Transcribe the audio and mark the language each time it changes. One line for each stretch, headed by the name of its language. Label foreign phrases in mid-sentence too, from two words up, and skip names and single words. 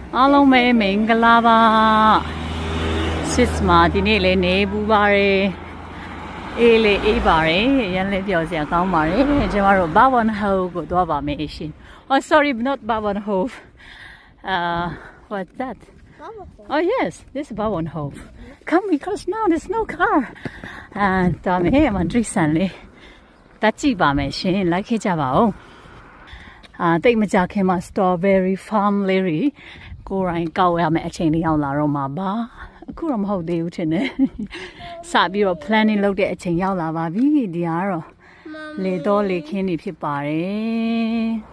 Burmese: အားလုံးပဲမင်္ဂလာပါစစ်မှာဒီနေ့လည်းနေပူပါတယ်အေးလေအေးပါတယ်ရန်လည်းပြောစရာကောင်းပါတယ်ကျွန်တော်တို့
English: Bawon Hove
Burmese: ကိုသွားပါမယ်ရှင်
English: Oh sorry not Bawon Hove what's that Oh yes this is Bawon Hove come because now there's no car
Burmese: ဒါမဲ့မန်ဒရီဆန်လေးတက်ကြည့်ပါမယ်ရှင်လိုက်ခဲ့ကြပါဦးတိတ်မကြခင်မှာ
English: strawberry farm
Burmese: လေးကိုရိုင်းကောက်ရမယ်အချိန်လေးရောက်လာတော့မှာပါအခုတော့မဟုတ်သေးဘူးထင်တယ်စပြီးတော့ planning လုပ်တဲ့အချိန်ရောက်လာပါပြီဒီကတော့လေတော့လေခင်းနေဖြစ်ပါတယ်